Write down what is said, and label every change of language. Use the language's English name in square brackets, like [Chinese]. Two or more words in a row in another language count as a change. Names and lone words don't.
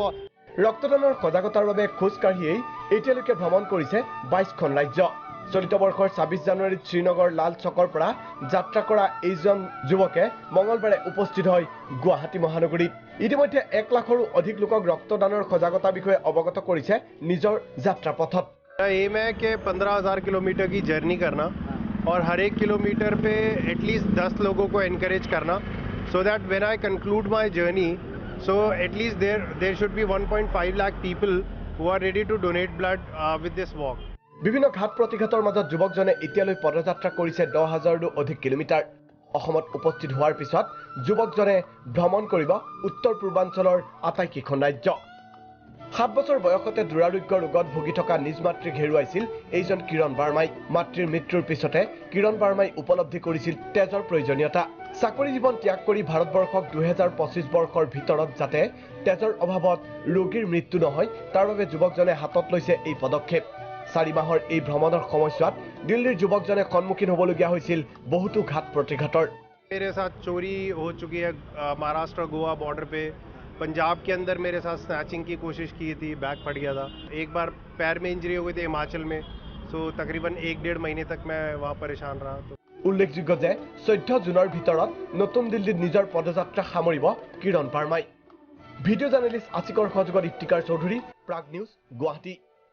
[Assamese] ৰক্তদানৰ সজাগতাৰ বাবে খোজকাঢ়িয়েই এতিয়ালৈকে ভ্ৰমণ কৰিছে 22খন ৰাজ্য। চলিত বৰ্ষৰ 26 জানুৱাৰীত শ্ৰীনগৰ লাল চকৰ পৰা যাত্ৰা কৰা এইজন যুৱকে মঙলবাৰে উপস্থিত হয় গুৱাহাটী মহানগৰীত। ইতিমধ্যে 1 লাখৰো অধিক লোকক ৰক্তদানৰ সজাগতা বিষয়ে অৱগত কৰিছে নিজৰ যাত্ৰা পথত। [Hindi] एम है कि 15,000 किलोमीटर की जर्नी करना और हर एक किलोमीटर पे एटलीस्ट 10 लोगों को एनकरेज करना, [English] so that when I conclude my journey, so at least there should be 1.5 lakh people who are ready to donate blood with this walk. [Assamese] বিভিন্ন ঘাট প্ৰতিঘাতৰ মাজত যুৱকজনে এতিয়ালৈ পদযাত্ৰা কৰিছে 10,000ৰো অধিক কিলোমিটাৰ। অসমত উপস্থিত হোৱাৰ পিছত যুৱকজনে ভ্ৰমণ কৰিব উত্তৰ পূৰ্বাঞ্চলৰ আটাইকেইখন ৰাজ্য। 7 বছৰ বয়সতে দুৰাৰোগ্য ৰোগত ভুগি থকা নিজ মাতৃক হেৰুৱাইছিল এইজন কিৰণ ভাৰ্মাই। মাতৃৰ মৃত্যুৰ পিছতে কিৰণ ভাৰ্মাই উপলব্ধি কৰিছিল তেজৰ প্ৰয়োজনীয়তা। চাকৰি জীৱন ত্যাগ কৰি ভাৰতবৰ্ষক 2025 বৰ্ষৰ ভিতৰত যাতে তেজৰ অভাৱত ৰোগীৰ মৃত্যু নহয়, তাৰ বাবে যুৱকজনে হাতত লৈছে এই পদক্ষেপ। 4 মাহৰ এই ভ্ৰমণৰ সময়ছোৱাত দিল্লীৰ যুৱকজনে সন্মুখীন হ'বলগীয়া হৈছিল বহুতো ঘাট প্ৰতিঘাতৰ। [Hindi] मेरे साथ चोरी हो चुकी है महाराष्ट्र गोवा बॉर्डर पे। पंजाब के अंदर मेरे साथ स्नैचिंग की कोशिश की थी, बैग फट गया था। एक बार पैर में इंजरी हो गई थी हिमाचल में, सो तकरीबन 1-1.5 महीने तक मैं वहाँ परेशान रहा। [Assamese] উল্লেখযোগ্য যে 14 জুনৰ ভিতৰত নতুন দিল্লীত নিজৰ পদযাত্ৰা সামৰিব কিৰণ ভাৰ্মাই। [English] video journalist [Assamese] আছিকৰ সহযোগত ইফতিকাৰ চৌধুৰী, প্ৰাগ নিউজ, গুৱাহাটী।